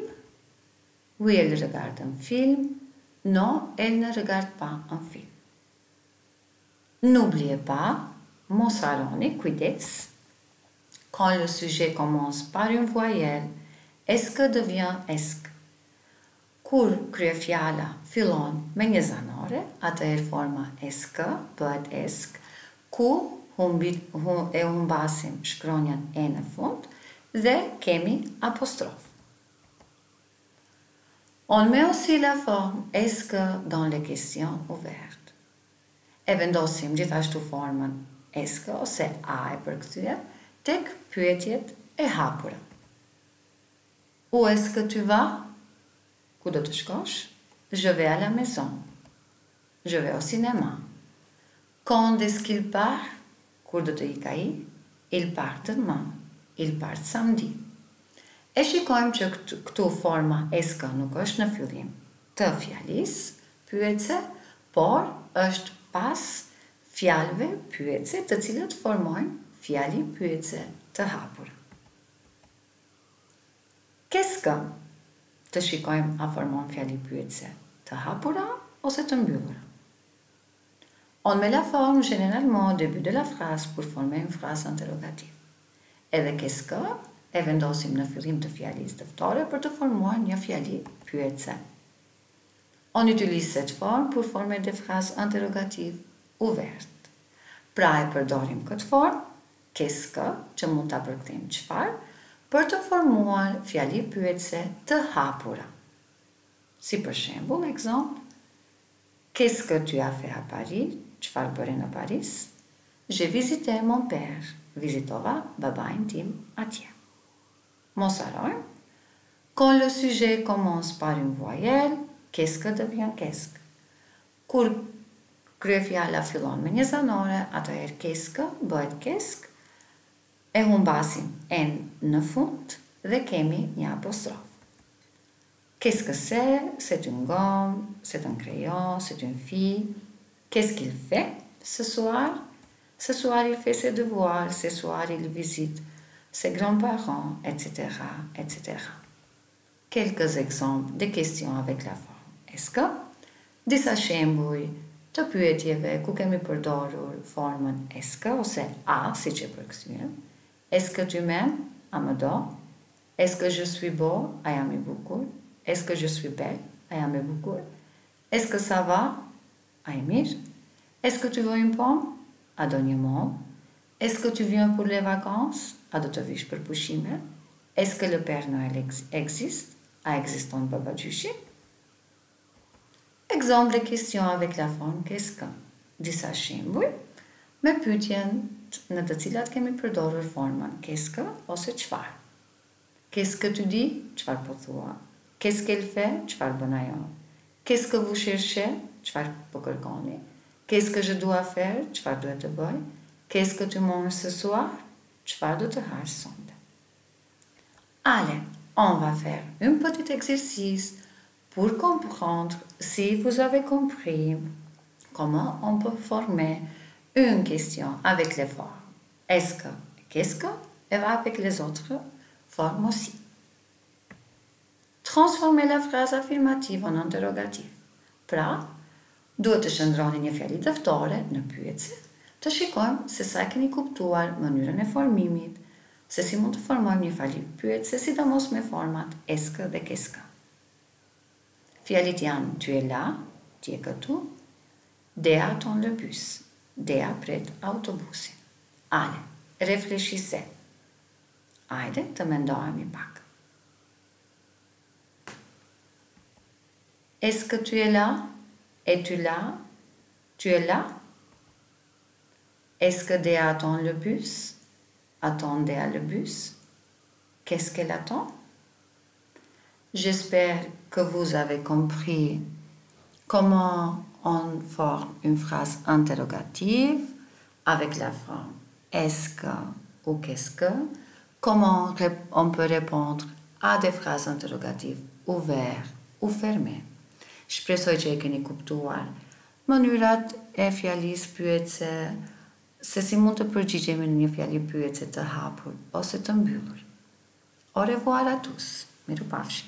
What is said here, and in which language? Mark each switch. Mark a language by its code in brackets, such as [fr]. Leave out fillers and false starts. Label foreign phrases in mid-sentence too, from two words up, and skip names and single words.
[fr] Oui, elle regarde un film. Non, elle ne regarde pas un film. N'oubliez pas, [sq] mos harroni, kujdes, [fr] quand le sujet commence par une voyelle, est-ce que devient est-ce que. [sq] Kur kryefjala fillon me një zanore, atëherë forma [fr] est-ce que [sq] bëhet [fr] est-ce que, [sq] ku e humbasim shkronjën e në fund dhe kemi apostrof. [fr] On met aussi la forme est-ce que dans les questions ouvertes. [sq] E vendosim gjithashtu formën [fr] est-ce que [sq] ose a e përkthyer tek pyetjet e hapura. [fr] Où est-ce que tu vas? [sq] Ku do të shkosh? [fr] Je vais à la maison. Je vais au cinéma. Quand est-ce qu'il part? [sq] Kur do të ik ai? [fr] Il part demain. Il part samedi. [sq] E shikojmë që këtu forma [fr] est-ce que [sq] nuk është në fillim të fjalisë pyetse, por është pas fjalëve pyetse të cilat formojnë fjali pyetse të hapur. [fr] Qu'est-ce que? [sq] Të shikojmë a formon fjali pyetse të hapura ose të mbyllura. [fr] On met la forme généralement au début de la phrase pour former une phrase interrogative. [sq] Edhe [fr] qu'est-ce que [sq] e vendosim në fillim të fjalisë dëftore për të formuar një fjali pyetse. [fr] On utilise cette forme pour former des phrases interrogatives ouvertes. [sq] Pra e përdorim këtë formë, [fr] qu'est-ce que, [sq] që mund ta përkthejmë çfarë, për të formuar fjali pyetse të hapura. Si për shembull, [fr] exemple, qu'est-ce que tu as fait à Paris? [sq] Çfarë bëre në Paris? [fr] J'ai visité mon père. [sq] Vizitova babain tim atje. Mos harrojmë. [fr] Quand le sujet commence par une voyelle, qu'est-ce que devient qu'est-ce que? [sq] Kur kryefjala fillon me një zanore, atëherë [fr] qu'est-ce que [sq] bëhet [fr] qu'est-ce que? [sq] E humbasim en në fund dhe kemi një apostrof. [fr] Qu'est-ce que c'est? C'est une gomme, c'est un crayon, c'est une fille. Qu'est-ce qu'il fait ce soir? Ce soir, il fait ses devoirs, ce soir, il visite ses grands-parents, etc., etc. Quelques exemples de questions avec la forme est-ce que, [sq] disa shembuj të pyetjeve ku kemi përdorur formën [fr] est-ce que [sq] ose a, si që përkthyer. [fr] Est-ce que tu m'aimes? [sq] A më do? [fr] Est-ce que je suis beau? [sq] A jam i bukur? [fr] Est-ce que je suis belle? [sq] A jam e bukur? [fr] Est-ce que ça va? [sq] A i mirë? [fr] Est-ce que tu veux une pomme? [sq] A do një mollë? [fr] Est-ce que tu viens pour les vacances? [sq] A do të vish për pushime? [fr] Est-ce que le Père Noël existe? [sq] A existon Baba Gjyshi? [fr] Exemple de question avec la forme qu'est-ce que? [sq] Disa shembuj me pyetjen në të cilat kemi përdorur formën [fr] qu'est-ce que [sq] ose çfarë. [fr] Qu'est-ce que tu dis? [sq] Çfarë po thua? [fr] Qu'est-ce qu'elle fait? [sq] Çfarë bën ajo? [fr] Qu'est-ce que vous cherchez? [sq] Çfarë po kërkoni? [fr] Qu'est-ce que je dois faire? [sq] Çfarë duhet të bëj? [fr] Qu'est-ce que tu manges ce soir? [sq] Çfarë do të hash sonte? [fr] Allez, on va faire un petit exercice pour comprendre si vous avez compris comment on peut former une question avec les formes. Est-ce que, qu'est-ce que, et avec les autres formes aussi. Transformez la phrase affirmative en interrogative. [sq] Pra, duhet të shndroni një fjali dëftore në pyetje, të shikojmë se sa keni kuptuar mënyrën e formimit, se si mund të formojmë një fjali pyetje, sidomos me format [fr] est-ce que [sq] dhe [fr] qu'est-ce que. [sq] Fjalit janë [fr] tu es là, [sq] ti je këtu, [fr] Dea attend le bus, [sq] Dea pret autobusin. [fr] Ale, réfléchissez. [sq] Hajde të mendohemi pak. [fr] Est-ce que tu es là? Es-tu là? Tu es là? Est-ce que Dea attend le bus? Attend Dea le bus? Qu'est-ce qu'elle attend? J'espère que vous avez compris comment on forme une phrase interrogative avec la forme est-ce que ou qu'est-ce que, comment on peut répondre à des phrases interrogatives ouvertes ou fermées. [sq] Shpresoj që e keni kuptuar mënyrat e fjalisë pyetse, se si mund të përgjigjemi në një fjali pyetse të hapur ose të mbyllur. [fr] Au revoir à tous. [sq] Mirupafshim.